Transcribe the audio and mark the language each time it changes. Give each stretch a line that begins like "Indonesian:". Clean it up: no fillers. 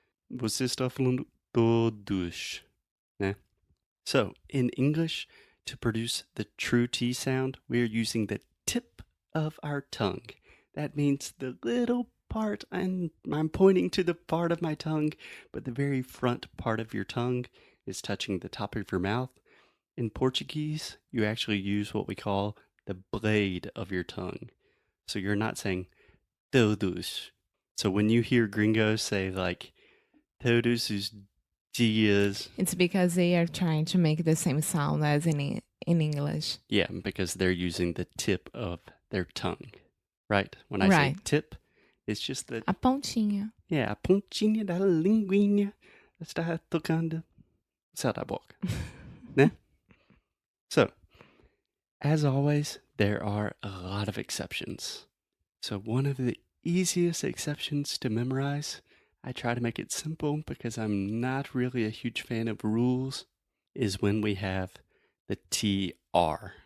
Portuguese: Você está falando todos, né?
English: So, in English, to produce the true T sound, we are using the tip of our tongue. That means the little part, and I'm pointing to the part of my tongue, but the very front part of your tongue is touching the top of your mouth. In Portuguese, you actually use what we call the blade of your tongue. So you're not saying todos. So when you hear gringos say like
Portuguese: todos os dias,
English: It's because they are trying to make the same sound as in English. yeah, because they're using the tip of their tongue, right? When I say Right. tip, it's just the,
Portuguese: A pontinha. yeah, a pontinha da linguinha está tocando o céu da boca, né?
English: So, as always, there are a lot of exceptions. So one of the easiest exceptions to memorize, I try to make it simple because I'm not really a huge fan of rules, is when we have the TR.